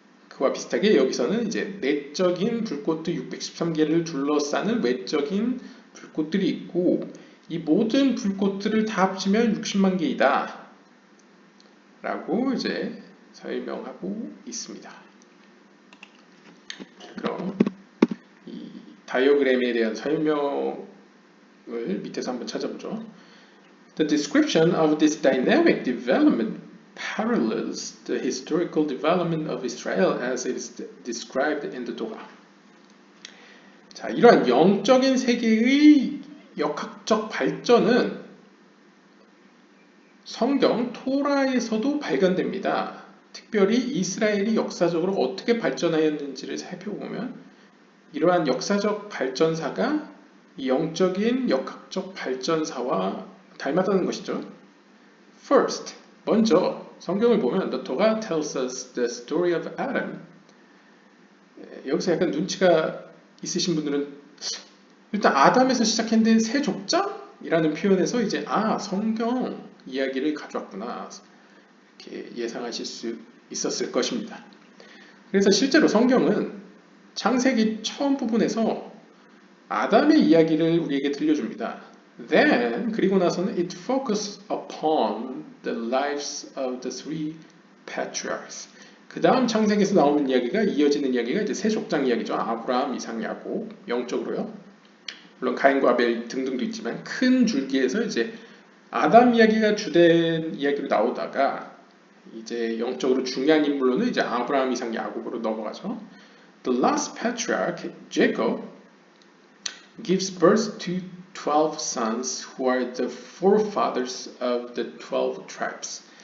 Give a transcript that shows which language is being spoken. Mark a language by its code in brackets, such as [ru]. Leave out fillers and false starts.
[ko] 그와 비슷하게 여기서는 이제 내적인 불꽃들 613개를 둘러싸는 외적인 불꽃들이 있고 이 모든 불꽃들을 다 합치면 60만 개이다 라고 이제 설명하고 있습니다. 그럼 이 다이어그램에 대한 설명을 밑에서 한번 찾아보죠. [en] The description of this dynamic development parallels the historical development of Israel as it is described in the Torah. [ko] 자, 이러한 영적인 세계의 역학적 발전은 성경 토라에서도 발견됩니다. 특별히 이스라엘이 역사적으로 어떻게 발전하였는지를 살펴보면 이러한 역사적 발전사가 이 영적인 역학적 발전사와 닮았다는 것이죠. [en] First, [ko] 먼저 성경을 보면 [en] The Torah tells us the story of Adam. [ko] 여기서 약간 눈치가 있으신 분들은 일단 아담에서 시작했는데 세 족장이라는 표현에서 이제 성경 이야기를 가져왔구나 이렇게 예상하실 수 있었을 것입니다. 그래서 실제로 성경은 창세기 처음 부분에서 아담의 이야기를 우리에게 들려줍니다. [en] Then [ko] 그리고 나서는 [en] it focuses upon the lives of the three patriarchs. [ko] 그 다음 창세기에서 나오는 이야기가 이어지는 이야기가 이제 세 족장 이야기죠. 아브라함, 이삭, 야곱 영적으로요. 물론 가인과 아벨 등등도 있지만 큰 줄기에서 이제 아담 이야기가 주된 이야기로 나오다가 이제 영적으로 중요한 인물로는 이제 아브라함, 이삭, 야곱으로 넘어가죠. [en] The last patriarch, Jacob, gives birth to 12 sons who are the forefathers of the 12 tribes.